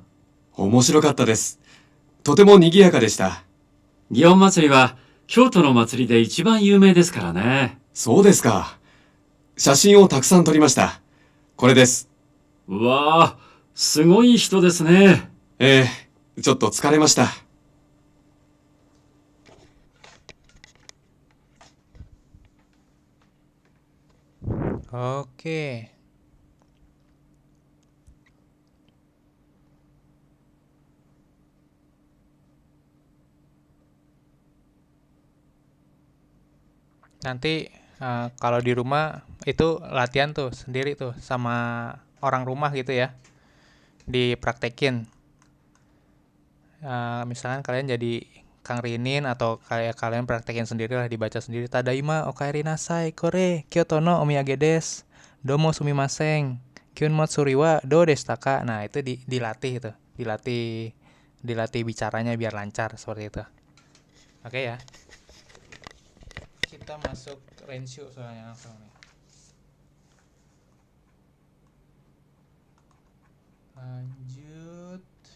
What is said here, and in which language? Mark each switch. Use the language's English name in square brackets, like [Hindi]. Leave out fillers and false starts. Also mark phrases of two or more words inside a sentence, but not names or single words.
[Japanese] 面白かったです。とても賑やかでした。祇園祭りは京都の祭りで一番有名ですからね。そうですか。写真をたくさん撮りました。これです。うわぁ、すごい人ですね。ええ、ちょっと疲れました。 [Indonesian] Oke. Nanti kalau di rumah itu latihan tuh sendiri tuh sama orang rumah gitu ya, dipraktekin. Misalkan kalian jadi Kang Rinin atau kayak kalian praktekin sendiri lah, dibaca sendiri. [Japanese] ただいま お帰りなさい これ京都のお土産です. どうもすみません. 祇園祭りはどうでしたか. [Indonesian] Nah, itu dilatih itu. Dilatih bicaranya biar lancar seperti itu. Oke ya. Kita masuk renshu soalnya langsung nih. Lanjut.